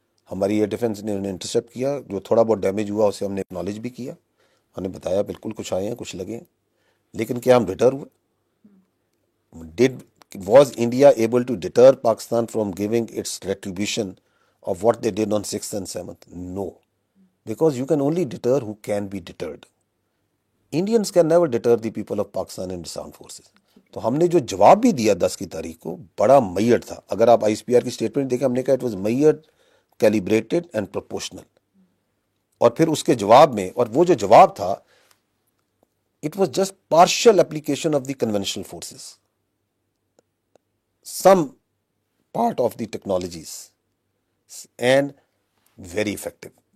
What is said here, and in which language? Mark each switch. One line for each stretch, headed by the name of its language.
Urdu: ہماری air defence نے انہیں انٹرسیپٹ کیا، جو تھوڑا بہت ڈیمیج ہوا اسے ہم نے اکنالج بھی کیا، ہم نے بتایا بالکل کچھ آئے ہیں کچھ لگے ہیں، لیکن کیا ہم ڈٹر ہوئے؟
English: Was India able to deter Pakistan from giving its retribution of what they did on 6th and 7th? No. Because you can only deter who can be deterred. Indians can never deter the people of Pakistan and its armed forces.
Urdu: تو ہم نے جو جواب بھی دیا 10 کی تاریخ کو بڑا میئر تھا. اگر آپ آئی ایس پی آر کی اسٹیٹمنٹ دیکھیں، ہم نے کہا
English: It was mere, calibrated and proportional.
Urdu: اور پھر اس کے جواب میں، اور وہ جو جواب تھا
English: It was just partial application of the conventional forces, some part of the technologies and very effective.